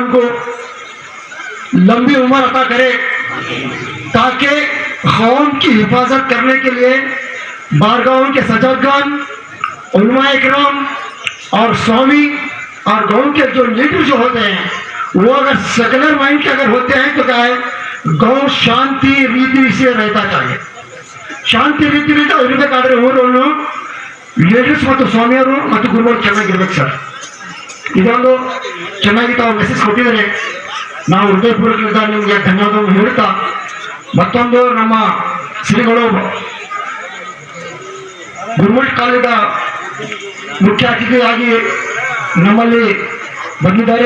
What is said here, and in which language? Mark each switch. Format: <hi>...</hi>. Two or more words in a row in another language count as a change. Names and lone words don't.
<hi>को लंबी उम्र अता करे, ताकि कौम की हिफाजत करने के लिए बारगाहों के सज्जदगान, उलमा इकराम और स्वामी और गाँव के जो लीडर जो होते हैं वो अगर</hi> <en>secular mind</en> <hi>के अगर होते हैं तो क्या है, गाँव शांति रीति से रहता चाहिए।</hi> <kn>ಶಾಂತಿ ರೀತಿಯಿಂದ ಇರಬೇಕಾದ್ರೆ ಊರನ್ನು ಲೀಡರ್ಸ್ ಮತ್ತು ಸ್ವಾಮಿಯವರು ಮತ್ತು ಗುರುಗಳು ಚೆನ್ನಾಗಿರ್ಬೇಕು ಸರ್. ಇದೊಂದು ಚೆನ್ನಾಗಿ ತಾವು ಮೆಸೇಜ್ ಕೊಟ್ಟಿದ್ದಾರೆ. ನಾವು ಹೃದಯಪೂರ್ವಕದಿಂದ ನಿಮಗೆ ಧನ್ಯವಾದವನ್ನು ಹೇಳ್ತಾ, ಮತ್ತೊಂದು ನಮ್ಮ ಶ್ರೀಗಳು ಗುರುಮಠ ಕಾಲೇಜದ ಮುಖ್ಯ ಅತಿಥಿಯಾಗಿ ನಮ್ಮಲ್ಲಿ ಬಂದಿದ್ದಾರೆ.</kn>